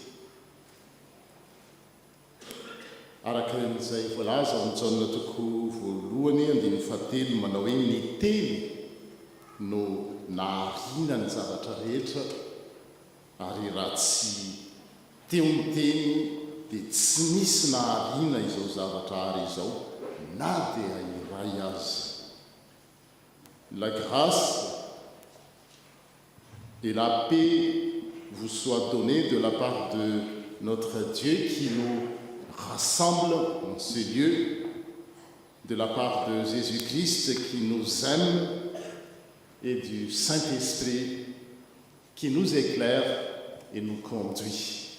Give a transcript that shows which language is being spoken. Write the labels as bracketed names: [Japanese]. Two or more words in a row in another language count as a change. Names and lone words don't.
[Malagasy] Araka n'izay voalaza amin'ny jaonina toko voalohany 17 manao hoe ny teny no nahariana ny zavatra rehetra ary raha tsy teo ny teny dia tsy misy nahariana izao zavatra ary izao na dia iray azy. [French] La grâce et la paix vous soient données de la part de notre Dieu qui nous rassemble en ce lieu, de la part de Jésus-Christ qui nous aime et du Saint-Esprit qui nous éclaire et nous conduit.